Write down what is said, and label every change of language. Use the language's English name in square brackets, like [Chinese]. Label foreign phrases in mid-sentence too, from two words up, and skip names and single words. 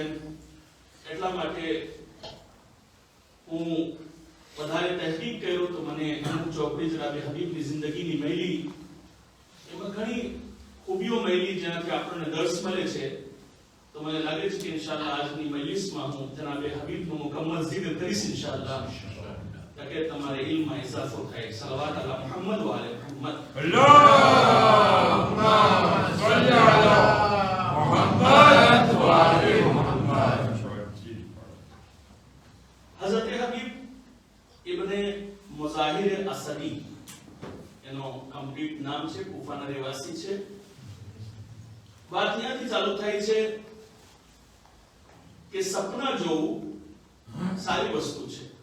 [Gujarati] એટલા માટે હું વધારે તહકીક કર્યો તો મને અમુક ચોપડી જનાબે હબીબની જિંદગીની મળી એમાં ઘણી ખૂબીઓ મળી જેનાથી આપણને દર્શ મળે છે. તો મને લાગે છે કે ઇન્શાઅલ્લાહ આજની મજલિસમાં હું જનાબે હબીબનો મુકમ્મલ જિક્ર કરીશ ઇન્શાઅલ્લાહ તાકે તમારે ઇલ્મમાં ઇજાફો થાય. [Arabic] صلوات على محمد وآل محمد. اللهم صل على محمد وعلى محمد. [Gujarati] હઝરત હબીબ ઇબ્ન મુઝાહિર અસદી એનો કમ્પ્લીટ નામ છે. કુફાના રહેવાસી છે. વાત ત્યાંથી ચાલુ થાય છે કે સપના જોવું સારી વસ્તુ છે.